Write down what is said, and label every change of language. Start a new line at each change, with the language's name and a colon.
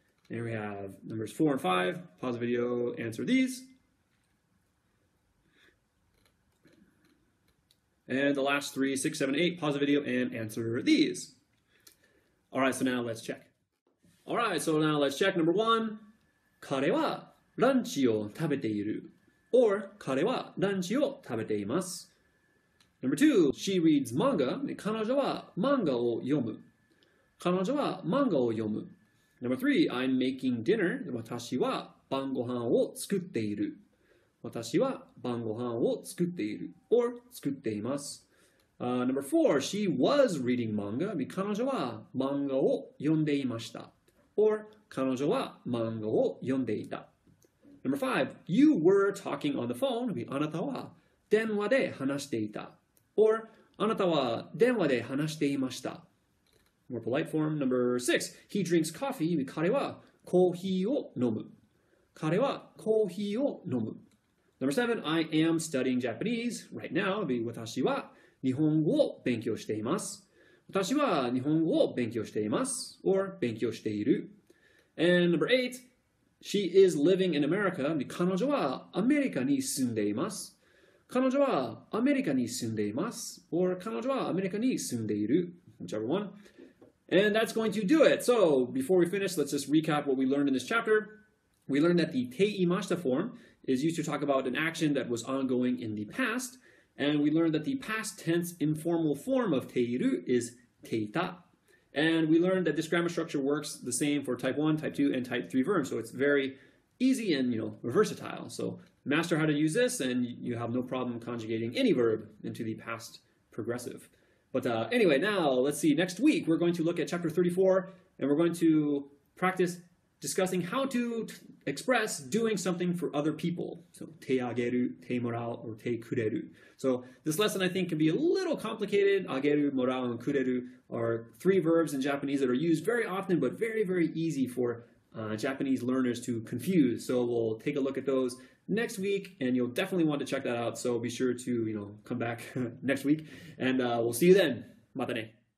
English: And we have numbers 4 and 5. Pause the video, answer these. And the last 3, 6, 7, 8. Pause the video and answer these. All right, so now let's check. All right, so now let's check. Number 1.
Japanese: 彼はランチを食べている.
English: Or
Japanese: 彼はランチを食べています.
English: Number 2. She reads manga.
Japanese: 彼女は漫画を読む. 彼女は漫画を読む.
English: Number 3. I'm making dinner.
Japanese: 私は晩ご飯を作っている.私は晩ご飯を作っている.
English: Or
Japanese: 作っています.
English: Number 4. She was reading manga.
Japanese: 彼女は漫画を読んでいました.
English: Or
Japanese: 彼女は漫画を読んでいた.
English: Number 5. You were talking on the phone.
Japanese: あなたは電話で話していた.
English: Or
Japanese: あなたは電話で話していました.
English: More polite form. Number 6. He drinks coffee.
Japanese: 彼はコーヒーを飲む. 彼はコーヒーを飲む.
English: Number 7. I am studying Japanese right now.
Japanese: 私は日本語を勉強しています.私は日本語を勉強しています.
English: Or
Japanese: 勉強している.
English: And number 8. She is living in America.
Japanese: 彼女はアメリカに住んでいます.彼女はアメリカに住んでいます. Or 彼女はアメリカに住んでいる.
English: Whichever one. And that's going to do it. So before we finish, let's just recap what we learned in this chapter. We learned that the ていました form is used to talk about an action that was ongoing in the past. And we learned that the past tense informal form of ている is ていた. And we learned that this grammar structure works the same for type 1, type 2, and type 3 verbs. So it's very easy and, versatile. So master how to use this and you have no problem conjugating any verb into the past progressive. But anyway, now let's see. Next week, we're going to look at chapter 34, and we're going to practice discussing how to express doing something for other people. So, 手あげる, 手もらう, or 手くれる. So this lesson, I think, can be a little complicated. あげる, もらう, and くれる are 3 verbs in Japanese that are used very often, but very, very easy for Japanese learners to confuse. So we'll take a look at those next week, and you'll definitely want to check that out. So be sure to, come back next week, and we'll see you then.
Japanese: Mata ne.